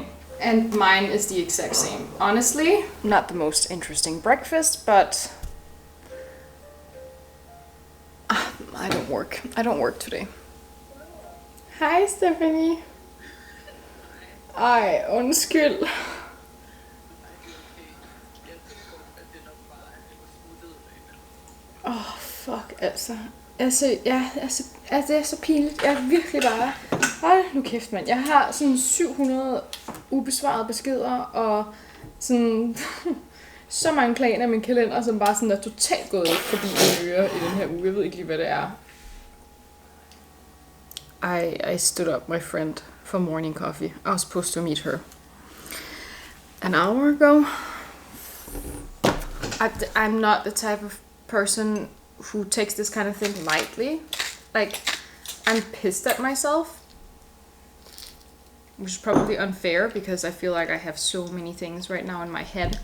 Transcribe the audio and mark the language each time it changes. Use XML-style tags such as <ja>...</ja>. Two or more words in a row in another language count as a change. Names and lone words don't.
<en>And mine is the exact same. Honestly, not the most interesting breakfast, but I don't work. I don't work today. Hi, Stephanie.</en> <da>Ej, undskyld. Fuck altså. Det er så pinligt. Jeg er virkelig bare... Hold nu kæft, mand. Jeg har sådan 700 ubesvarede beskeder, og sådan så mange planer i min kalender, som bare sådan er totalt gået forbi mine ører i den her uge. Jeg ved ikke lige, hvad det er.</da> <en>I stood up my friend for morning coffee. I was supposed to meet her an hour ago. I'm not the type of person who takes this kind of thing lightly. Like, I'm pissed at myself, which is probably unfair because I feel like I have so many things right now in my head.</en>